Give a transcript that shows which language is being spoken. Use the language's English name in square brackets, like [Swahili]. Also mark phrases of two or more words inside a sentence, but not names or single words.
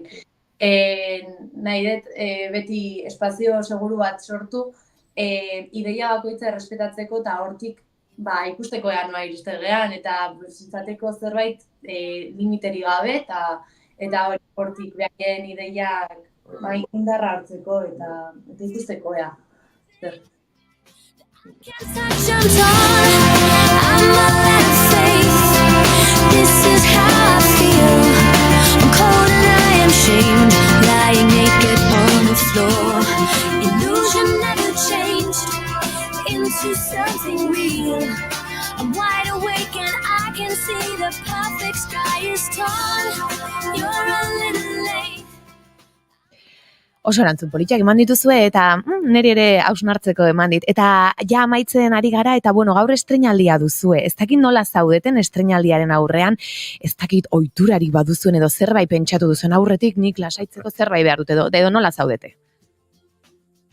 [Basque] Nahi dut beti espazio seguru bat sortu, ideia bakoitza errespetatzeko eta hortik ikusteko ea noa iristegean, eta izateko zerbait limiteri gabe, eta hortik behaien ideiak indarra hartzeko eta ikusteko ea. [English] This is how I feel. I'm cold and I am shamed, lying naked on the floor. Illusion never changed into something real. I'm wide awake and I can see the perfect sky is torn. You're a little late. [Basque] Oso erantzun politiak eman dituzue, eta niri ere hausnartzeko eman dit. Eta ja amaitzen ari gara, eta gaur estreinaldia duzue. Ez dakit nola zaudeten estreinaldiaren aurrean, ez dakit ohiturarik baduzuen edo zerbait pentsatu duzuen aurretik, nik lasaitzeko zerbait behar dut edo nola zaudete?